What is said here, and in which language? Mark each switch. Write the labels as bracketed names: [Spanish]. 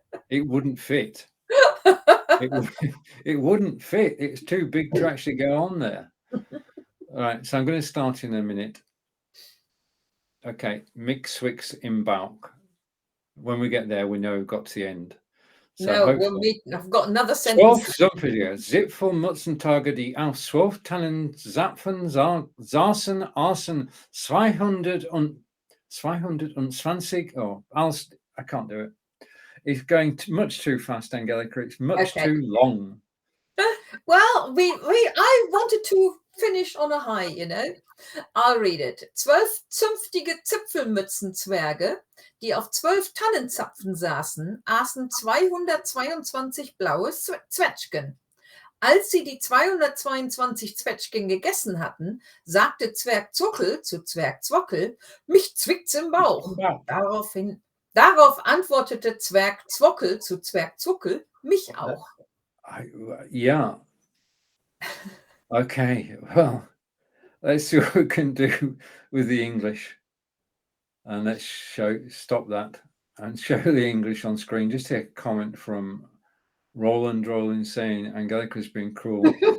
[English] It wouldn't fit. It wouldn't fit. It's too big to actually go on there. All right, so I'm going to start in a minute. Okay, [German] mix swix im Bauch. [English] When we get there, we know we've got to the end. So I've got another sentence. [German] Zipfelmützenzwerge, die auf Zwölf, Tannenzapfen, saßen, aßen, zweihundertzweiundzwanzig. [English] Oh, I can't do it. It's going much too fast, Angelika. It's much too long. Well, I wanted to finish on a high, you know. I'll read it. [German] 12 zünftige Zipfelmützenzwerge, die auf 12 Tannenzapfen saßen, aßen 222 blaue Zwetschgen. Als sie die 222 Zwetschgen gegessen hatten, sagte Zwerg Zwuckel zu Zwerg Zwockel, mich zwickt's im Bauch. Darauf antwortete Zwerg Zwockel zu Zwerg Zwuckel, mich auch. [English] Yeah. Okay, well, let's see what we can do with the English. And let's stop that and show the English on screen. Just take a comment from Roland saying Angelika's been cruel.